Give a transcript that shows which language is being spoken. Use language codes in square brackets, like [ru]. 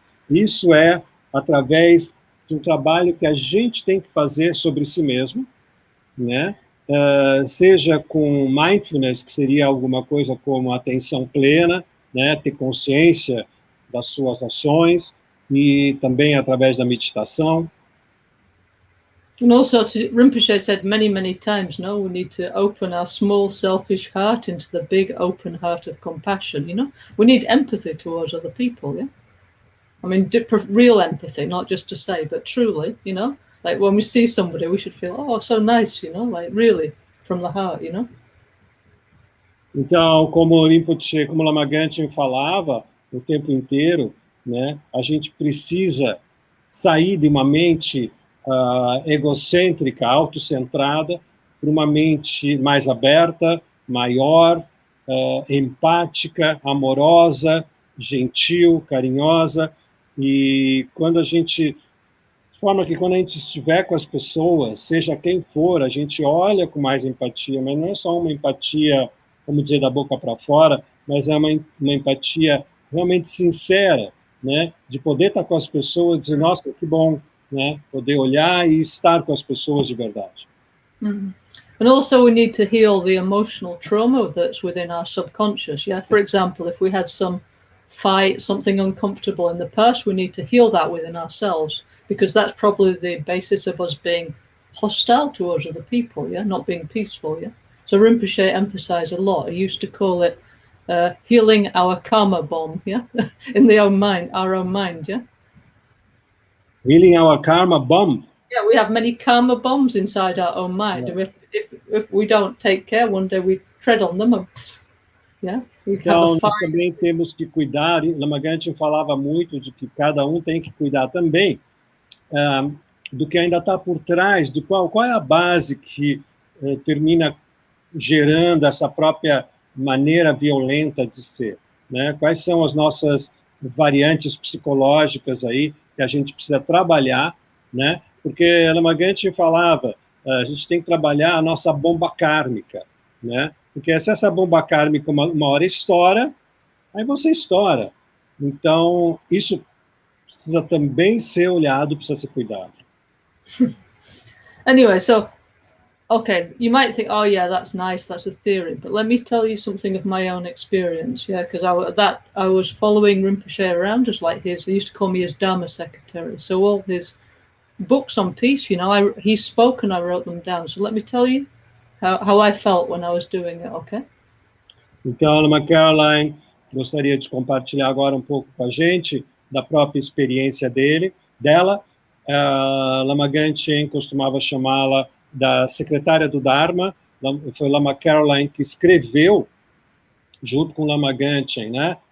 [pt] Isso é através de um trabalho que a gente tem que fazer sobre si mesmo, né? Seja com mindfulness, que seria alguma coisa como atenção plena, né? Ter consciência das suas ações, e também através da meditação. [en] And also, Rinpoche said many, many times, no, we need to open our small, selfish heart into the big, open heart of compassion, We need empathy towards other people, yeah? I mean, real empathy, not just to say, but truly, Like when we see somebody, we should feel, oh, so nice, like really, from the heart, [pt] Então, como Rinpoche, como Lama Gangchen falava o tempo inteiro, né, a gente precisa sair de uma mente egocêntrica, autocentrada, para uma mente mais aberta, maior, empática, amorosa, gentil, carinhosa, e quando a gente, de forma que quando a gente estiver com as pessoas, seja quem for, a gente olha com mais empatia, mas não é só uma empatia, vamos dizer, da boca para fora, mas é uma empatia realmente sincera, né, de poder estar com as pessoas e dizer, nossa, que bom, né, poder olhar e estar com as pessoas de verdade. Mm. [en] And also we need to heal the emotional trauma that's within our subconscious, yeah? For example, if we had some fight, something uncomfortable in the past, we need to heal that within ourselves, because that's probably the basis of us being hostile towards other people, yeah, not being peaceful, yeah. So Rinpoche emphasized a lot. He used to call it healing our karma bomb, yeah, in our own mind, yeah. Healing our karma bomb. Yeah, we have many karma bombs inside our own mind. Yeah. If we don't take care, one day we tread on them, and, yeah. [pt] Então, nós também temos que cuidar. Lama Gangchen falava muito de que cada um tem que cuidar também do que ainda está por trás, do qual é a base que termina gerando essa própria maneira violenta de ser, né? Quais são as nossas variantes psicológicas aí que a gente precisa trabalhar, né? Porque Lama Gangchen falava, a gente tem que trabalhar a nossa bomba kármica, né? Porque se essa bomba kármica uma hora estoura, aí você estoura. Então, isso precisa também ser olhado, precisa ser cuidado. [en] Anyway, so, okay, you might think, oh yeah, that's nice, that's a theory, but let me tell you something of my own experience, yeah, because I was following Rinpoche around as like he used to call me his Dharma secretary, so all his books on peace, he spoke and I wrote them down, so let me tell you how I felt when I was doing it, okay? [pt] Então, Lama Caroline gostaria de compartilhar agora um pouco com a gente da própria experiência dela. Lama Gangchen costumava chamá-la da secretária do Dharma. Foi Lama Caroline que escreveu junto com Lama Gangchen, né?